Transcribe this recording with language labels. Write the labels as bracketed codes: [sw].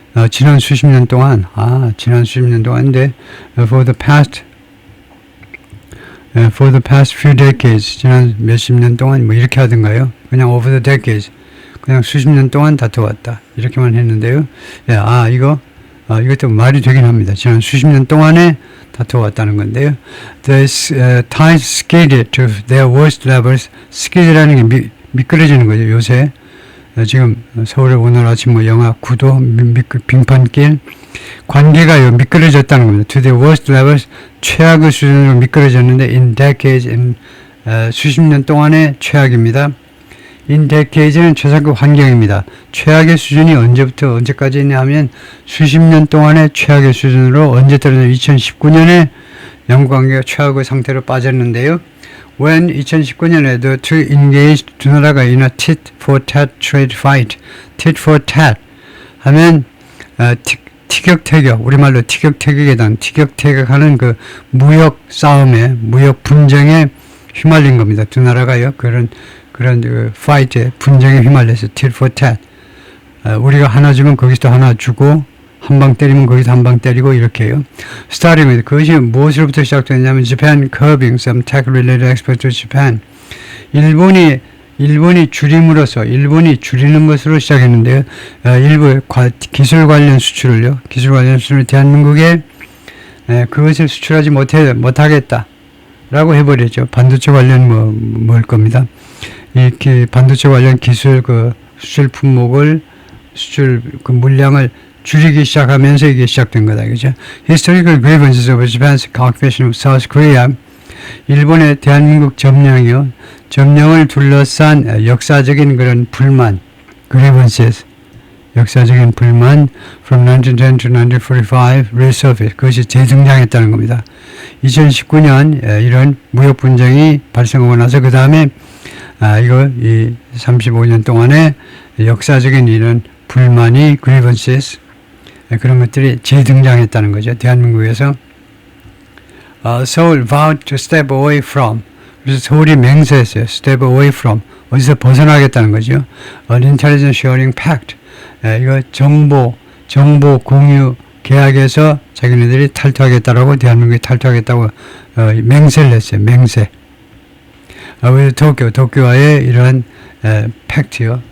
[ko] 지난 수십 년 동안인데 [en] for the past few decades [ko] 지난 몇십 년 동안 뭐 이렇게 하던가요? 그냥 [en] over the decades [ko] 그냥 수십 년 동안 다투었다 이렇게만 했는데요. 이것도 말이 되긴 합니다. 지난 수십 년 동안에 다투었다는 건데요. [en] The tides skidded to their worst levels. [ko] skid라는 게 미끄러지는 거죠. 요새 지금 서울에 오늘 아침 영하 9도 빙판길 관계가 미끄러졌다는 겁니다. [en] To the worst levels [ko] 최악의 수준으로 미끄러졌는데 [en] in decades [ko] 수십 년 동안의 최악입니다. [en] in decades [ko] 는 최상급 환경입니다. 최악의 수준이 언제부터 언제까지 있냐 하면 수십 년 동안의 최악의 수준으로 언제 떨어져 2019년에 양국관계가 최악의 상태로 빠졌는데요. [en] When [ko] 2019년에 [en] the two engaged [ko] 두 나라가 [en] in a tit for tat trade fight. [ko] tit for tat 하면 티격태격 우리말로 티격태격에 대한 티격태격하는 그 무역 싸움에 무역 분쟁에 휘말린 겁니다. 두 나라가요. 그런 파이트에 분쟁에 휘말려서 [en] tit for tat. [ko] 우리가 하나 주면 거기서 하나 주고 한 방 때리면 거기서 한 방 때리고 이렇게 해요. [en] Starting with [ko] 그것이 무엇으로부터 시작됐냐면 [en] Japan curbing some tech-related exports to Japan. [ko] 일본이 줄이는 것으로 시작했는데요. 일부 기술 관련 수출을 대한민국에 그것을 수출하지 못하겠다라고 해버렸죠. 반도체 관련 뭐일 겁니다. 이 반도체 관련 기술 수출 품목을 수출 물량을 줄이기 시작하면서 이게 시작된 거다. 그죠? [en] Historical grievances of Japan's occupation of South Korea. [ko] 일본의 대한민국 점령을 둘러싼 역사적인 그런 불만, grievances, 역사적인 불만 [en] from 1910 to 1945 resurfaced. [ko] 그것이 재등장했다는 겁니다. 2019년 이런 무역 분쟁이 발생하고 나서 그 다음에 이거 이 35년 동안에 역사적인 이런 불만이 grievances 그런 것들이 재등장했다는 거죠. [en] 대한민국에서 Seoul vowed to step away from [ko] 그래서 서울이 맹세했어요. [en] step away from [ko] 어디서 벗어나겠다는 거죠. [en] An intelligence sharing pact [ko] 이거 정보 공유 계약에서 자기네들이 탈퇴하겠다라고 대한민국이 탈퇴하겠다고 맹세를 했어요. 맹세. 그래서 도쿄와의 이런 팩트요.